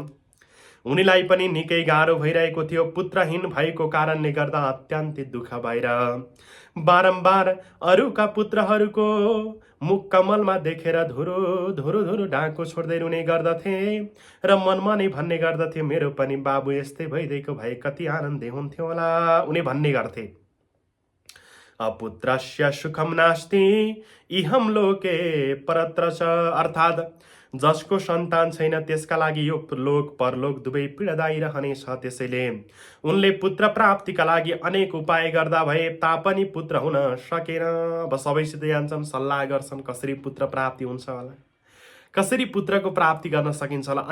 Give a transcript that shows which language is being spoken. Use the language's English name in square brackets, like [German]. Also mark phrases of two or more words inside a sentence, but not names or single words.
[Nepali] उनीलाई पनि निकै गाह्रो भइरहेको थियो। पुत्रहीन भएको कारणले गर्दा अत्यन्तै दुःख भएर बारम्बार अरूका पुत्रहरूको मुख कमलमा देखेर धुरो धुरो धुरो डाँको छोड्दै रुने गर्दथे र मनमा नै भन्ने गर्दथे, मेरो पनि बाबु यस्तै भइदिएको भए कति आनन्दै हुन्थ्यो होला। उनी भन्ने गर्थे, [Sanskrit] अपुत्रस्य सुखम नास्ति इहम लोके परत्र च, [Nepali] अर्थात् जसको सन्तान छैन त्यसका लागि यो लोक परलोक दुवै पीडादायी रहनेछ। त्यसैले उनले पुत्र प्राप्तिका लागि अनेक उपाय गर्दा भए तापनि पुत्र हुन सकेन। अब सबैसित जान्छन्, सल्लाह गर्छन्, कसरी पुत्र प्राप्ति हुन्छ होला, कसरी पुत्रको प्राप्ति गर्न सकिन्छ होला।